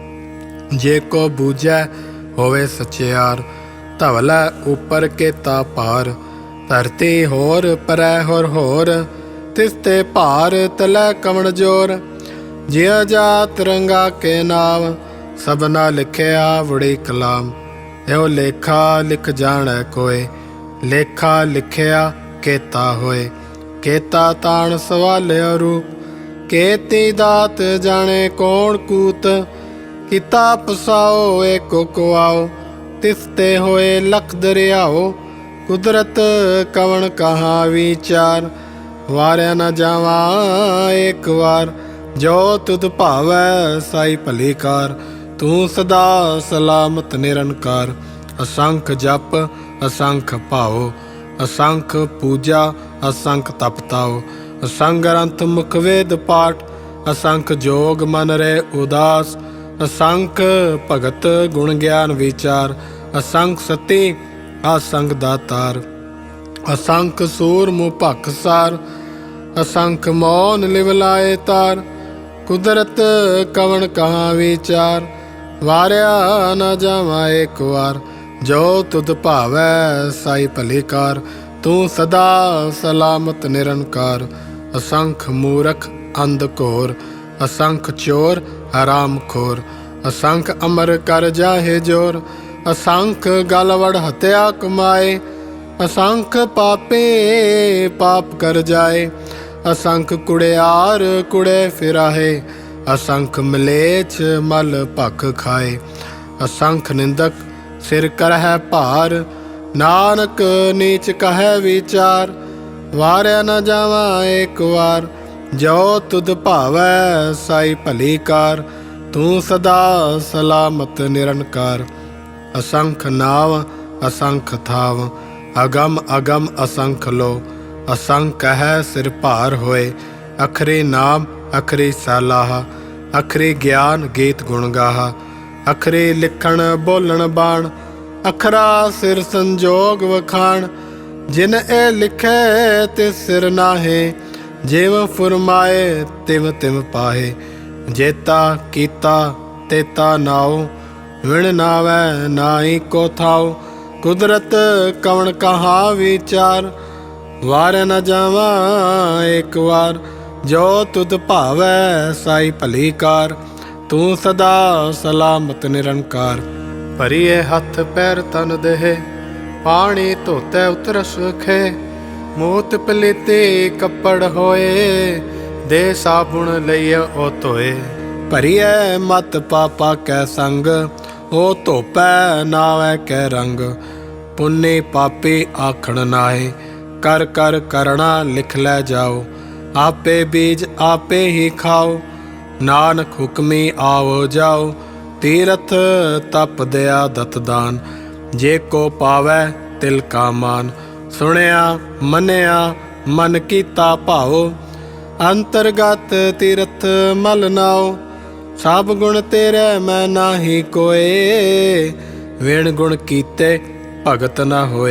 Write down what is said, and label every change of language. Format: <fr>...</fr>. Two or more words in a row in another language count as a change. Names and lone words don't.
<pa>ਜੇ ਕੋ ਬੂਝੈ ਹੋਵੇ ਸਚਿਆਰ, ਧਵਲੈ ਊਪਰ ਕੇਤਾ ਪਾਰ, ਧਰਤੀ ਹੋਰ ਪਰੈ ਹੋਰ, ਤਿਸਤੇ ਭਾਰ ਤਲੈ ਕਵਣ ਜੋਰ, ਜੀਆ ਜਾਤ ਰੰਗਾ ਕੇ ਨਾਮ, ਸਬਨਾ ਲਿਖਿਆ ਵੜੀ ਕਲਾਮ, ਯੋ ਲੇਖਾ ਲਿਖ ਜਾਣੈ ਕੋਇ, ਲੇਖਾ ਲਿਖਿਆ ਕੇਤਾ ਹੋਏ, ਕੇਤਾ ਤਾਣ ਸਵਾਲਿਓ ਰੂਪ, ਕੇਤੀ ਦਾਤ ਜਾਣੇ ਕੌਣ ਕੂਤ, ਕਿਤਾ ਪਸਾਓ ਏਕੋ ਕੋ ਆਓ, ਤਿਸਤੇ ਹੋਏ ਲਖ ਦਰਿਆਓ, ਕੁਦਰਤ ਕਵਣ ਕਹਾਂ ਵਿਚਾਰ, ਵਾਰਿਆ ਨ ਜਾਵਾ ਏਕ ਵਾਰ, ਜੋ ਤੁਧ ਭਾਵੈ ਸਾਈ ਭਲੀ ਕਾਰ, ਤੂ ਸਦਾ ਸਲਾਮਤ ਨਿਰੰਕਾਰ, ਅਸੰਖ ਜਪ ਅਸੰਖ ਭਾਓ, ਅਸੰਖ ਪੂਜਾ ਅਸੰਖ ਤਪਤਾਓ, ਅਸੰਗ ਗ੍ਰੰਥ ਮੁਖ ਵੇਦ ਪਾਠ, ਅਸੰਖ ਜੋਗ ਮਨ ਰੇ ਉਦਾਸ, ਅਸੰਖ ਭਗਤ ਗੁਣ ਗਿਆਨ ਵਿਚਾਰ, ਅਸੰਖ ਸਤੀ ਅਸੰਖ ਦਾਤਾਰ, ਅਸੰਖ ਸੂਰ ਮੂੰਹ ਭਖਸਾਰ, ਅਸੰਖ ਮੌਨ ਲਿਵਲਾਏ ਤਾਰ, ਕੁਦਰਤ ਕਵਣ ਕਹਾਂ ਵਿਚਾਰ, ਵਾਰਿਆ ਨ ਜਾਵਾ ਏਕ ਵਾਰ, ਜੋ ਤੁਧ ਭਾਵੈ ਸਾਈ ਭਲੀ ਕਾਰ, ਤੂ ਸਦਾ ਸਲਾਮਤ ਨਿਰੰਕਾਰ, ਅਸੰਖ ਮੂਰਖ ਅੰਧ ਘੋਰ, ਅਸੰਖ ਚੋਰ ਹਰਾਮ ਖੋਰ, ਅਸੰਖ ਅਮਰ ਕਰ ਜਾਹੇ ਜੋਰ, ਅਸੰਖ ਗਲਵੜ ਹੱਤਿਆ ਕਮਾਏ, ਅਸੰਖ ਪਾਪੇ ਪਾਪ ਕਰ ਜਾਏ, ਅਸੰਖ ਕੁੜਿਆਰ ਕੂੜੇ ਫਿਰਾਹੇ, ਅਸੰਖ ਮਲੇਛ ਮਲ ਭਖ ਖਾਏ, ਅਸੰਖ ਨਿੰਦਕ ਸਿਰ ਕਰਹ ਭਾਰ, ਨਾਨਕ ਨੀਚ ਕਹ ਵਿਚਾਰ, ਵਾਰਿਆ ਨ ਜਾਵਾ ਏਕ ਵਾਰ, ਜੋ ਤੁਧ ਭਾਵੈ ਸਾਈ ਭਲੀ ਕਾਰ, ਤੂ ਸਦਾ ਸਲਾਮਤ ਨਿਰੰਕਾਰ, ਅਸੰਖ ਨਾਵ ਅਸੰਖ ਥਾਵ, ਅਗਮ ਅਗਮ ਅਸੰਖ ਲੋ, ਅਸੰਖ ਹੈ ਸਿਰ ਭਾਰ ਹੋਏ, ਅਖਰੀ ਨਾਮ ਅਖਰੀ ਸਲਾਹ, ਅਖਰੀ ਗਿਆਨ ਗੀਤ ਗੁਣ ਗਾਹਾ, ਅਖਰੀ ਲਿਖਣ ਬੋਲਣ ਬਾਣ, ਅਖਰਾ ਸਿਰ ਸੰਜੋਗ ਵਖਾਣ, ਜਿਨ ਏ ਲਿਖੇ ਤਿਸ ਸਿਰ ਨਾਹੇ, ਜਿਵ ਫੁਰਮਾਏ ਤਿਵ ਤਿਵ ਪਾਹੇ, ਜੇਤਾ ਕੀਤਾ ਤੇਤਾ ਨਾਓ, ਵਿਣ ਨਾਵੈ ਨਾਈ ਕੋ ਥਾਓ, ਕੁਦਰਤ ਕਵਣ ਕਹਾਂ ਵਿਚਾਰ, ਵਾਰਿਆ ਨ ਜਾਵਾ ਏਕ ਵਾਰ, ਜੋ ਤੁਧ ਭਾਵੈ ਸਾਈ ਭਲੀ ਕਾਰ, ਤੂ ਸਦਾ ਸਲਾਮਤ ਨਿਰੰਕਾਰ, ਭਰੀਐ ਹਥ ਪੈਰ ਤਨ ਦੇਹ, ਪਾਣੀ ਧੋਤੇ ਉਤਰ ਸੁਖੇ, ਮੂਤ ਪਲੀਤੇ ਕਪੜ ਹੋਏ, ਦੇ ਸਾਬੁਣ ਲਈਅ ਓ ਧੋਏ। ਭਰੀਐ ਮਤ ਪਾਪਾ ਕੈ ਸੰਗ, ਓ ਧੋਪੈ ਨਾਵੈ ਕੈ ਰੰਗ। ਪੁੰਨੀ ਪਾਪੀ ਆਖਣ ਨਾਹੇ, ਕਰ ਕਰ ਕਰਨਾ ਲਿਖ ਲੈ ਜਾਓ। ਆਪੇ ਬੀਜ ਆਪੇ ਹੀ ਖਾਓ, ਨਾਨਕ ਹੁਕਮੀ ਆਓ ਜਾਓ। ਤੀਰਥ ਤਪ ਦਇਆ ਦਤ ਦਾਨ, ਜੇ ਕੋ ਪਾਵੈ ਤਿਲ ਕਾ ਮਾਨ। ਸੁਣਿਆ ਮੰਨਿਆ ਮਨ ਕੀਤਾ ਭਾਓ, ਅੰਤਰਗਤ ਤੀਰਥ ਮਲ ਨਾਓ। ਸਭ ਗੁਣ ਤੇਰੇ ਮੈਂ ਨਾਹੀ ਕੋਇ, ਵਿਣ ਗੁਣ ਕੀਤੇ ਭਗਤ ਨ ਹੋਇ।</pa>